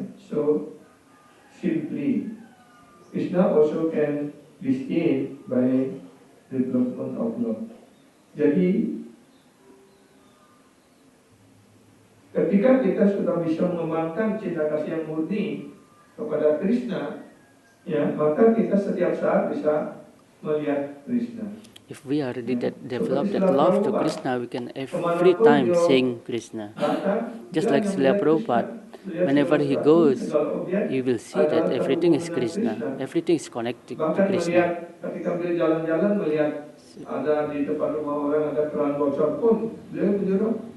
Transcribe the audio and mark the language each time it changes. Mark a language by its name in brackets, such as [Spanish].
[English] So simply, Krishna also can be seen by development of love. [Indonesian] Jadi ketika kita sudah bisa mengembangkan cinta kasih yang murni kepada Krishna, maka kita setiap saat bisa melihat Krishna. [English] If we already develop that love to Krishna, we can every time sing Krishna. Just like Srila Prabhupada, whenever he goes, you will see that everything is Krishna. Everything is connected to Krishna. [Indonesian] Ketika beliau jalan-jalan melihat ada di depan rumah orang ada keran bocor pun, beliau menyuruh.